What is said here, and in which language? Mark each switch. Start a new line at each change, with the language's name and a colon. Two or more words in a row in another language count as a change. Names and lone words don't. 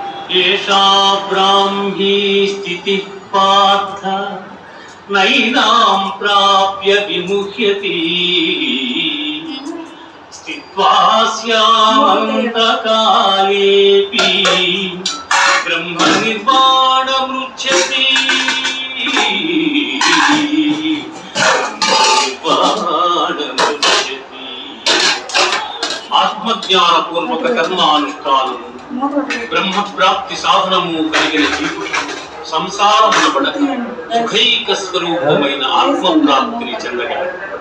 Sanskrit: एषा ब्राह्मी स्थितिः पार्थ नैनां प्राप्य विमुह्यति स्थित्वा स्यामन्तकालेऽपि ब्रह्मनिर्वाणमुच्यते।
Telugu: ఆత్మజ్ఞానపూర్వక కర్మానుష్ఠానము బ్రహ్మ ప్రాప్తి సాధనము కలిగిన జీవుడు సంసారమున పడక సుఖైక స్వరూపమైన ఆత్మ ప్రాప్తిని చెందగలడు.